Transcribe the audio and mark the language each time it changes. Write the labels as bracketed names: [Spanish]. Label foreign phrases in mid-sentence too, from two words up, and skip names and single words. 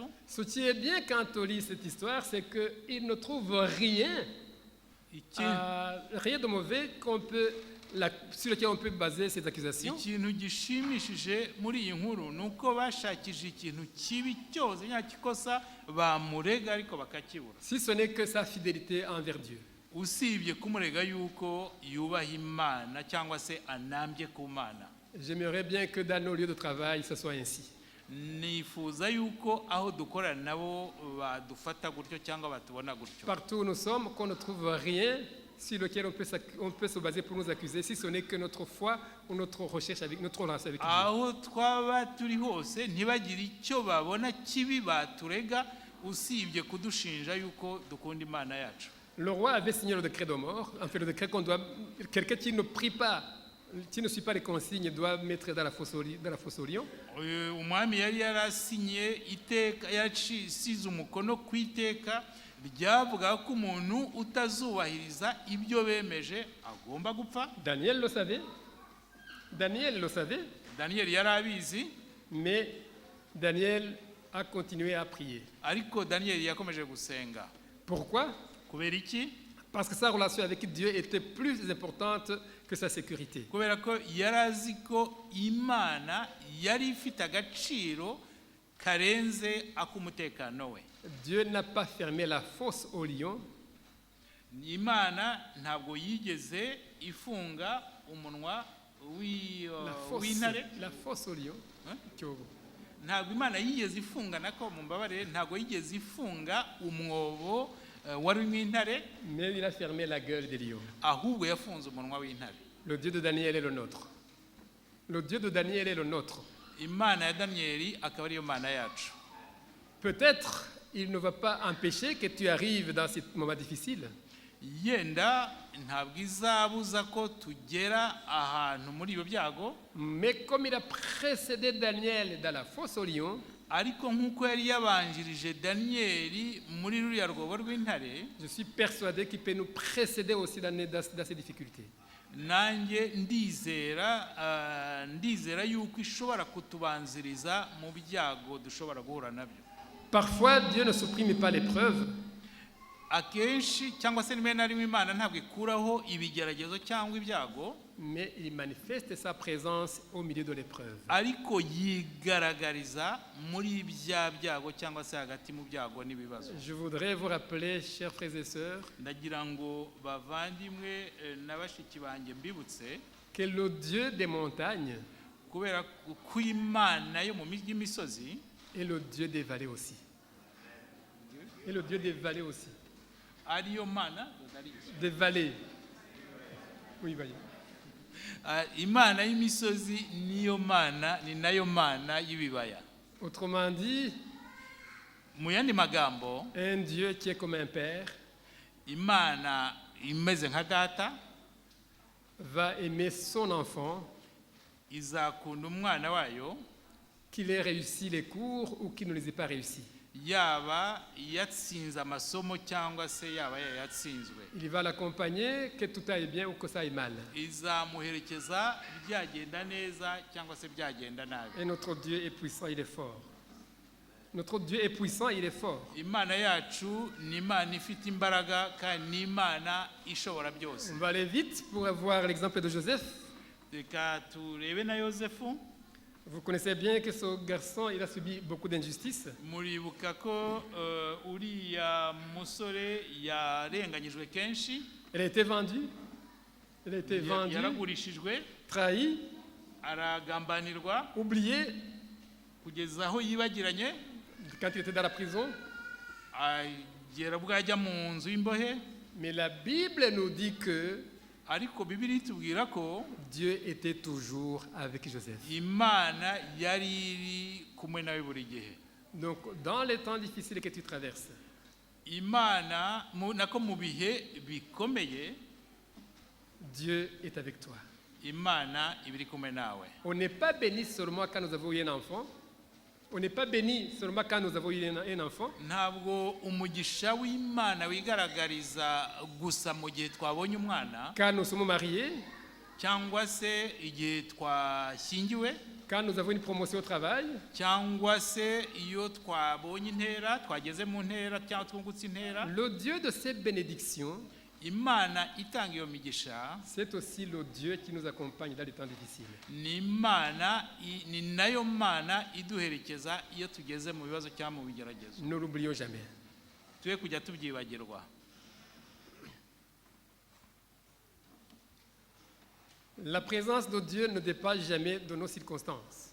[French] Ce qui est bien quand on lit cette histoire, c'est qu'il ne trouve rien de mauvais sur lequel on peut baser ces accusations. [Kinyarwanda] Ikintu gishimishije muri iyi nkuru nuko bashakije ikintu kibi cyose nyakikosa bamurega ariko bakakibura. [French] Si ce n'est que sa fidélité envers Dieu. [Kinyarwanda] Usibye kumurega yuko yubaha Imana cyangwa se anambye ku Mana. [French] J'aimerais bien que dans nos lieux de travail ce soit ainsi. [Kinyarwanda] Nifuza yuko aho dukora nabo badufata gutyo cyangwa batubona gutyo. [French] Partout où nous sommes, qu'on ne trouve rien sur lequel on peut se baser pour nous accuser, si ce n'est que notre foi ou notre recherche avec notre relation avec Dieu. [Kinyarwanda] Aho twaba turi hose ntibagire icyo babona kibi baturega usibye kudushinja yuko dukunda Imana yacu. [French] Le roi avait signé le décret de mort, en fait le décret qu'on doit, quelqu'un qui ne prie pas, qui ne suit pas les consignes doit mettre dans la fosse au lion. [Kinyarwanda] Umwami yari yarasinye iteka yasize umukono ku iteka ryavuga ko umuntu utazubahiriza ibyo bemeje agomba gupfa. [French] Daniel le savait. [Kinyarwanda] Daniel yarabizi, [French] mais Daniel a continué à prier. [Kinyarwanda] Ariko Daniel yakomeje gusenga. [French] Pourquoi? [Kinyarwanda] Kubera iki? [French] Parce que sa relation avec Dieu était plus importante que sa sécurité. [Kinyarwanda] Kubera ko yarazi ko Imana yari ifite agaciro karenze akumutekano we. [French] Dieu n'a pas fermé la fosse au lion. [Kinyarwanda] Imana ntabwo yigeze ifunga umunwa w'intare. [French] La fosse au lion. [Kinyarwanda] Ntabwo Imana yigeze ifunga nako mumbabarire ntabwo yigeze ifunga umwobo wari w'intare. [French] Mais il a fermé la gueule des lions. [Kinyarwanda] Ahubwo yafunze umunwa w'intare. [French] Le Dieu de Daniel est le nôtre. Le Dieu de Daniel est le nôtre. [Kinyarwanda] Imana ya Danieli akaba ariyo Mana yacu. [French] Peut-être il ne va pas empêcher que tu arrives dans ce moment difficile. [Kinyarwanda] Yenda ntabwo izabuza ko tugera ahantu muri ibyo byago. [French] Mais comme il a précédé Daniel dans la fosse au lion, [Kinyarwanda] ariko nkuko yari yabanjirije Danieli muri ruriya rwobo rw'intare, [French] je suis persuadé qu'il peut nous précéder aussi dans ces difficultés. [Kinyarwanda] Nanjye ndizera yuko ishobora kutubanziriza mu byago dushobora guhura nabyo. [French] Parfois Dieu ne supprime pas l'épreuve. [Kinyarwanda] akenshi cyangwa se rimwe na rimwe Imana ntabwo ikuraho ibigeragezo cyangwa ibyago, [French] mais il manifeste sa présence au milieu de l'épreuve. [Kinyarwanda] ariko yigaragariza muri bya byago cyangwa se hagati mu byago n'ibibazo. [French] Je voudrais vous rappeler, chers frères et sœurs, [Kinyarwanda] Ndagira ngo bavandimwe na bashiki banjye mbibutse [French] que le Dieu des montagnes [Kinyarwanda] kubera ko Imana yo mu misozi [French] est le Dieu des vallées aussi. Et le Dieu des vallées aussi. [Kinyarwanda] ariyo Mana [French] Des vallées. Oui, voyez. [Kinyarwanda] Imana y'imisozi niyo Mana, ni nayo Mana y'ibibaya. [French] Autrement dit, [Kinyarwanda] Mu yandi magambo, [French] un Dieu qui est comme un père [Kinyarwanda] Imana imeze nka data [French] va aimer son enfant, [Kinyarwanda] izakunda umwana wayo, [French] qu'il ait réussi les cours ou qu'il ne les ait pas réussis. [Kinyarwanda] yaba yatsinze amasomo cyangwa se yaba yatsinzwe. [French] Il va l'accompagner, que tout aille bien ou que ça aille mal. [Kinyarwanda] Izamuherekeza byagenda neza cyangwa se byagenda nabi. [French] Et notre Dieu est puissant, il est fort. Notre Dieu est puissant, il est fort. [Kinyarwanda] Imana yacu ni Imana ifite imbaraga kandi ni Imana ishobora byose. [French] On va aller vite pour avoir l'exemple de Joseph. [Kinyarwanda] Reka turebe na Yosefu. [French] Vous connaissez bien que ce garçon, il a subi beaucoup d'injustices. [Kinyarwanda] Muribuka ko uriya musore yarenganyijwe kenshi, [French] Elle a été vendue. Elle a été vendue, [Kinyarwanda] yaragurishijwe, [French] trahie, [Kinyarwanda] aragambanirwa [French] oubliée [Kinyarwanda] kugeza aho yibagiranye, [French] quand il était dans la prison. [Kinyarwanda] agera ubwo ajya mu nzu y'imbohe. [French] Mais la Bible nous dit que [Kinyarwanda] Ariko Bibiliya itubwira ko [French] Dieu était toujours avec Joseph. [Kinyarwanda] Imana yari iri kumwe nawe buri gihe. [French] Donc, dans les temps difficiles que tu traverses, [Kinyarwanda] Imana nako mu bihe bikomeye [French] Dieu est avec toi. [Kinyarwanda] Imana ibiri kumwe nawe. [French] On n'est pas béni seulement quand nous avons eu un enfant. On n'est pas béni seulement quand nous avons eu un enfant. [Kinyarwanda] Ntabwo umugisha w'Imana wigaragariza gusa mu gihe twabonye umwana, [French] Quand nous sommes mariés, [Kinyarwanda] cyangwa se igihe twashyingiwe, [French] quand nous avons une promotion au travail, [Kinyarwanda] cyangwa se iyo twabonye intera, twageze mu ntera cyangwa twungutse intera. [French] le Dieu de ces bénédictions, [Kinyarwanda] Imana itanga iyo migisha [French] c'est aussi le Dieu qui nous accompagne dans les temps difficiles. [Kinyarwanda] ni nayo Mana iduherekeza iyo tugeze mu bibazo cyangwa mu bigeragezo. [French] Ne l'oublions jamais. [Kinyarwanda] Twe kujya tubyibagirwa. [French] La présence de Dieu ne dépasse jamais de nos circonstances.